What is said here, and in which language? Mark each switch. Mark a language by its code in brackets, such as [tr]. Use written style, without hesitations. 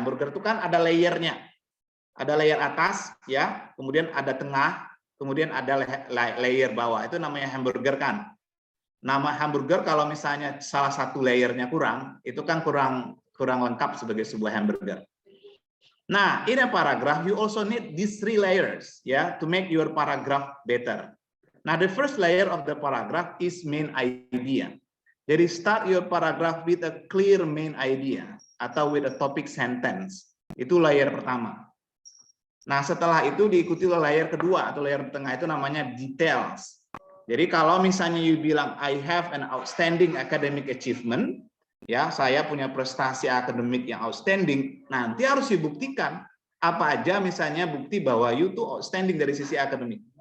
[id] Hamburger itu kan ada layernya. Ada layer atas ya, kemudian ada tengah, kemudian ada layer bawah. Itu namanya hamburger kan. Nama hamburger kalau misalnya salah satu layernya kurang, itu kan kurang lengkap sebagai sebuah hamburger. [en] Nah, in a paragraph you also need these 3 layers ya to make your paragraph better. Nah, the first layer of the paragraph is main idea. Jadi start your paragraph with a clear main idea atau with a topic sentence. [id] Itu layer pertama. Nah, setelah itu diikuti oleh layer kedua atau layer tengah, itu namanya details. Jadi kalau misalnya you bilang [en] I have an outstanding academic achievement, [id] ya, saya punya prestasi akademik yang outstanding, nanti harus dibuktikan apa aja misalnya bukti bahwa you tuh outstanding dari sisi akademik.